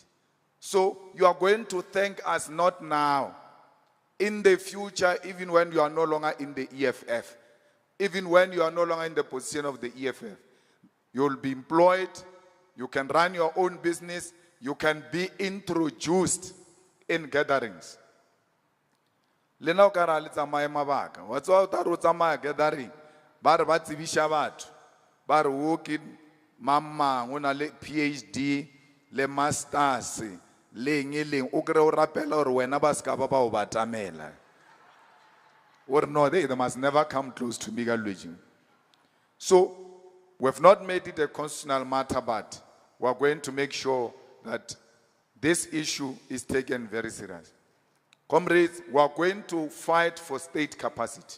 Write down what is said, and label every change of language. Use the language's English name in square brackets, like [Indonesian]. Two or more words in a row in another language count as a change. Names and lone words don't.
[English] So you are going to thank us not now, in the future, even when you are no longer in the EFF, even when you are no longer in the position of the EFF. You will be employed, you can run your own business, you can be introduced in gatherings. [Southern Sotho] Lena o ka ra le tsamaye mabaka wa tswa o ta ro tsamaya gathering ba re ba tsebisha batho ba re o ke mamang o na le PhD le masters le ngileng o kre o rapela hore wena ba ska ba ba o batamela [English] or no, they must never come close to me. So we've not made it a constitutional matter, but we're going to make sure that this issue is taken very seriously. Comrades, we're going to fight for state capacity.